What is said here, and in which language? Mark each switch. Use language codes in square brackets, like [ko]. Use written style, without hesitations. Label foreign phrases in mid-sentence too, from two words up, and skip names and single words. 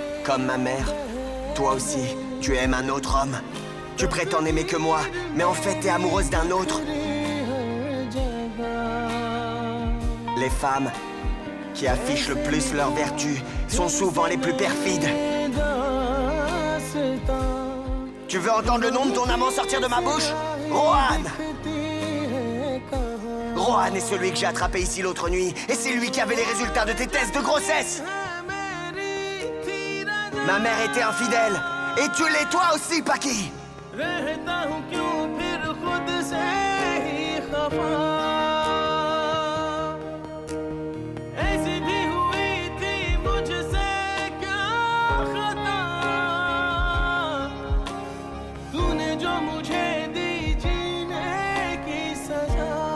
[fr] Comme ma mère, toi aussi, tu aimes un autre homme. Tu prétends n'aimer que moi, mais en fait t'es amoureuse d'un autre. [hi] हर जगह [fr] Les femmes qui affichent le plus leurs vertus sont souvent les plus perfides. Tu veux entendre le nom de ton amant sortir de ma bouche? Rohan! Rohan est celui que j'ai attrapé ici l'autre nuit, et c'est lui qui avait les résultats de tes tests de grossesse. Ma mère était infidèle, et tu l'es toi aussi, Paki. [hi] रहता हूँ क्यों फिर खुद से ही खफा, ऐसी भी हुई थी मुझसे क्या खता, तूने जो मुझे दी जीने की सजा।